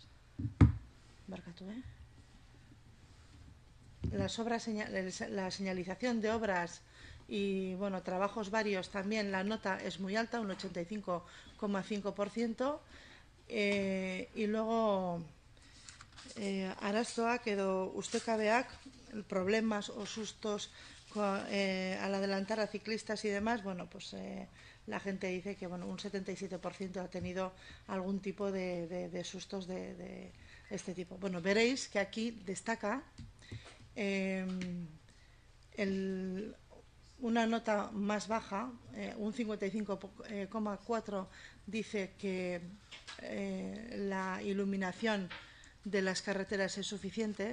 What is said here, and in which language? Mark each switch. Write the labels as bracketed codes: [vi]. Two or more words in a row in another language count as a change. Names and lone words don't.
[es] la señalización de obras y bueno, trabajos varios también, la nota es muy alta, un 85,5%. Y luego [eu] arazoak edo ustekabeak, [es] problemas o sustos al adelantar a ciclistas y demás, bueno, pues la gente dice que bueno, un 77% ha tenido algún tipo de sustos de este tipo. Bueno, veréis que aquí destaca una nota más baja, un 55,4 dice que la iluminación de las carreteras es suficiente.